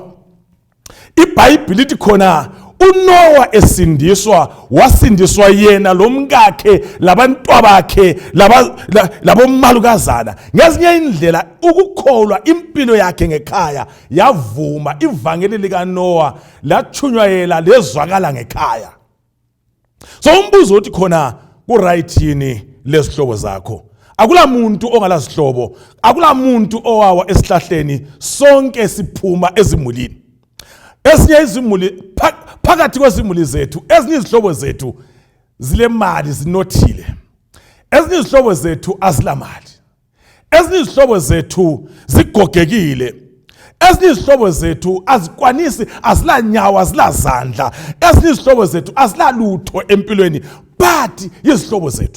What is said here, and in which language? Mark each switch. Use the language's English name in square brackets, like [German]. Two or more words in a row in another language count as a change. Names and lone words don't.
[North Ndebele] IBhayibheli lithi khona uNoah wasindiswa yena lomkakhe labantwabakhe labomalukazana. Ngezinye indlela ukukholwa impilo yakhe ngekhaya yavuma, ivangeli likaNoah lachunywa lezwakala ngekhaya. So umbuzo uthi khona ku-right yini lezihlobo zakho? Akula muntu ongalazihlobo, akula muntu owawa esihlahleni, sonke siphuma ezimulini. Ezinye izimuli phakathi kwezimuli zethu, ezinye izihlobo zethu zilemali zinothile, ezinye izihlobo zethu azilamali, ezinye izihlobo zethu zigogekile, ezinye izihlobo zethu azikwanisi, azilanyawo, azilazandla, ezinye izihlobo zethu azilalutho empilweni, but izihlobo zethu.